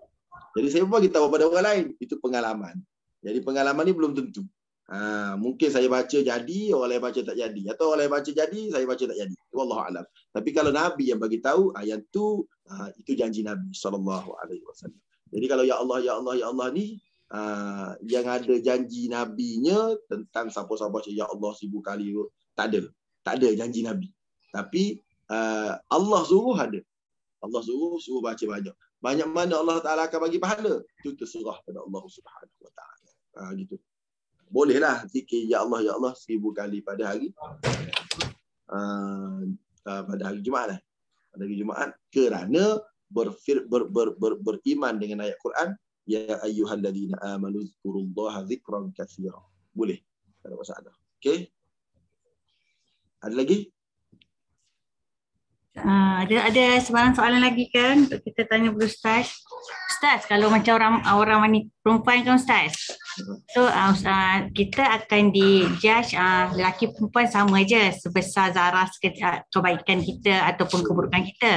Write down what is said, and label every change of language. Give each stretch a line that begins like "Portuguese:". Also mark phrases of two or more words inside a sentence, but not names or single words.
Malay: Jadi saya bagi tahu pada orang lain, itu pengalaman. Jadi pengalaman ni belum tentu. Mungkin saya baca jadi, orang lain baca tak jadi. Atau orang lain baca jadi, saya baca tak jadi.
Arabic: والله أعلم.
Malay: Tapi kalau Nabi yang bagi tahu ayat tu, itu janji Nabi SAW. Jadi kalau
Arabic: يا الله يا الله يا الله
Malay: ni, yang ada janji Nabinya tentang siapa-siapa baca
Arabic: يا الله
Malay: 1000 kali, tak ada janji Nabi. Tapi Allah suruh ada. Allah suruh baca banyak. Banyak mana Allah Ta'ala akan bagi pahala, itu terserah pada
Arabic: الله سبحانه وتعالى.
Malay: Gitu. Bolehlah zikir
Arabic: يا الله يا الله
Malay: 1000 kali pada hari Jumaat lah. Pada hari Jumaat, kerana beriman dengan ayat Quran,
Arabic: يا أيها الذين آمنوا اذكروا الله ذكرا كثيرا.
Malay: Boleh. Tak ada masalah. Okey. Ada lagi? Ada sebarang soalan lagi kan untuk kita tanya kepada Ustaz? Ustaz, kalau macam orang wanita perempuan kan Ustaz, so kita akan di-judge lelaki perempuan sama aja sebesar zarah kebaikan kita ataupun keburukan kita.